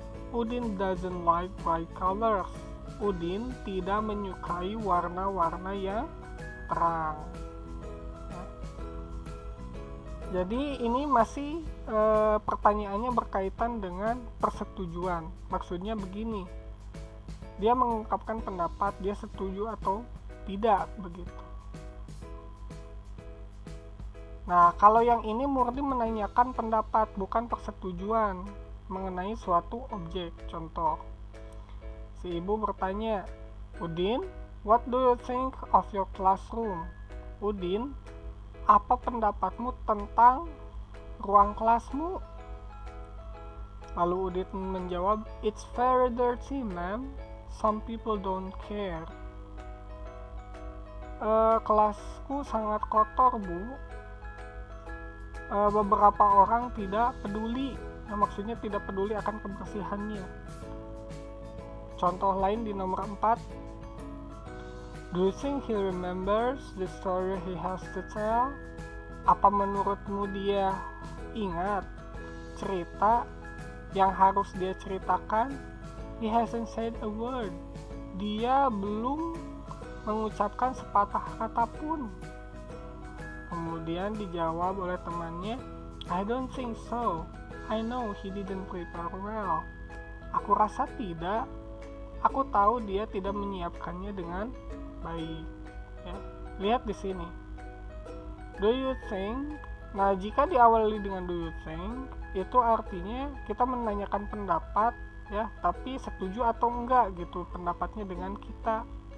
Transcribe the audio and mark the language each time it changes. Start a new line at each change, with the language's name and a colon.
English: Udin doesn't like bright colors.
Indonesian: Udin tidak menyukai warna-warna yang terang. Ya. Jadi ini masih pertanyaannya berkaitan dengan persetujuan. Maksudnya begini. Dia mengungkapkan pendapat, dia setuju atau tidak begitu. Nah, kalau yang ini murni menanyakan pendapat, bukan persetujuan mengenai suatu objek. Contoh, si ibu bertanya,
English: Udin, what do you think of your classroom?
Indonesian: Udin, apa pendapatmu tentang ruang kelasmu? Lalu Udin menjawab,
English: it's very dirty, ma'am. Some people don't care.
Indonesian: Kelasku sangat kotor, Bu. Beberapa orang tidak peduli. Maksudnya tidak peduli akan kebersihannya. Contoh lain di nomor 4.
English: Do you think he remembers the story he has to tell?
Indonesian: Apa menurutmu dia ingat cerita yang harus dia ceritakan?
English: He hasn't said a word.
Indonesian: Dia belum mengucapkan sepatah kata pun. Kemudian dijawab oleh temannya,
English: I don't think so. I know he didn't prepare well.
Indonesian: Aku rasa tidak. Aku tahu dia tidak menyiapkannya dengan baik. Ya. Lihat di sini.
English: Do you think?
Indonesian: Nah, jika diawali dengan
English: do you think,
Indonesian: itu artinya kita menanyakan pendapat, ya, tapi setuju atau enggak gitu pendapatnya dengan kita.